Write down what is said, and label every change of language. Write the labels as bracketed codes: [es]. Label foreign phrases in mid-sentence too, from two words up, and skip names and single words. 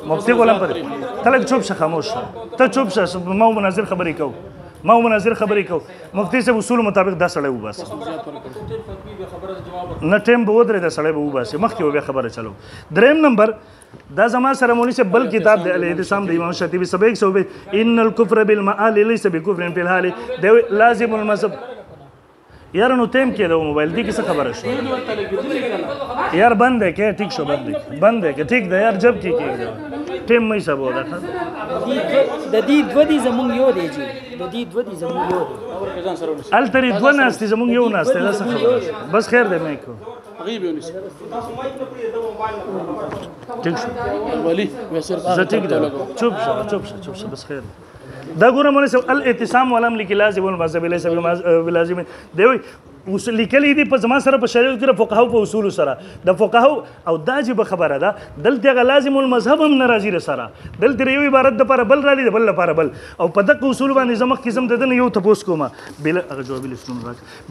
[ps] مفتی غلام فرید ته لږ چوپ شه، خاموش شه، ته چوپ شه، ما مناظر خبرې کوو، ما مناظر خبرې کوو. مفتی صاحب اصولو مطابق دا سړی وباسه. نه ټیم به ودرې، دا سړی به وباسي، مخکې به بیا خبره چلو. دریم نمبر دا زما سره مولوي صاحب بل کتاب دی الاعتصام د امام شاطبي صفحه 120. [ar] ان الكفر بالمعال ليس بكفر في الحال. دی لازم المذهب. [ps] یار نو ټیم کې دا موبایل دی کې څه خبره شو؟ یار بند دی کې، ټیک شو، بند دی کې، ټیک دی یار، جب کې کېږي ټیم مې حسابوه. دا د دې دوه دي زمونږ یو دی جی، د دې دوه دي زمونږ یو دی. هلته یې دوه ناستې زمونږ یو ناستې، دا څه خبره؟ بس خیر دی مې کو ټیک شو ولي زه ټیک دی، چوپ شه چوپ شه چوپ شه، بس خیر دی. دا ګوره مولوي صاحب الاعتصام ولم لیکي [ar] لازم المذهب ليس بلازم. [ps] دی وایي اصول لیکلي دي په زما سره په شریعت کې د فقهاو په اصولو سره، د فقهاو او دا عجیبه خبره ده، دلته هغه [ar] لازم المذهب [ps] هم نه راځي رسره، دلته د یو عبارت دپاره بل راځي، د بل لپاره بل. او په دغه اصولو باندې زه مخکې ځم د ده نه یو تپوس کوم، هغه جوابي لیستونه راکړه.